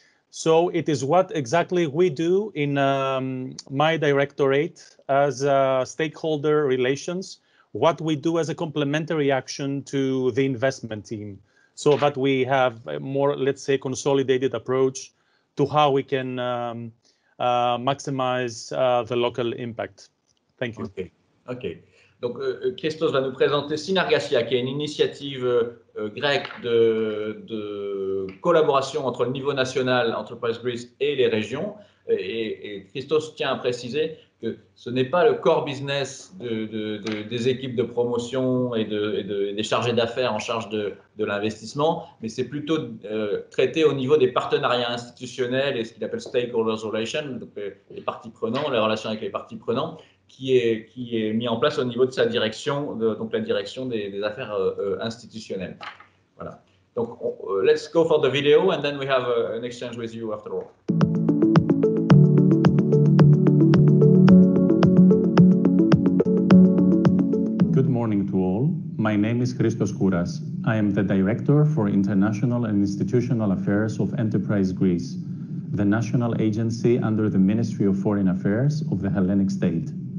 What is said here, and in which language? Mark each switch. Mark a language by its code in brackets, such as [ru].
[en] So it is what exactly we do in my directorate as stakeholder relations, what we do as a complementary action to the investment team, so that we have a more, let's say, consolidated approach to how we can maximize the local impact. Thank you. Okay. [fr] Donc, Christos va nous présenter Synergasia, qui est une initiative grecque de collaboration entre le niveau national, Enterprise Greece, et les régions. Et Christos tient à préciser que ce n'est pas le core business des équipes de promotion et des chargés d'affaires en charge de l'investissement, mais c'est plutôt traité au niveau des partenariats institutionnels et ce qu'il appelle stakeholders relations, donc les parties prenantes, les relations avec les parties prenantes, qui est mis en place au niveau de sa direction, donc la direction des affaires institutionnelles. Voilà. [en] Donc, let's go for the video and then we have an exchange with you after all. Good morning to all. My name is Christos Kouras. I am the Director for International and Institutional Affairs of Enterprise Greece, the national agency under the Ministry of Foreign Affairs of the Hellenic State.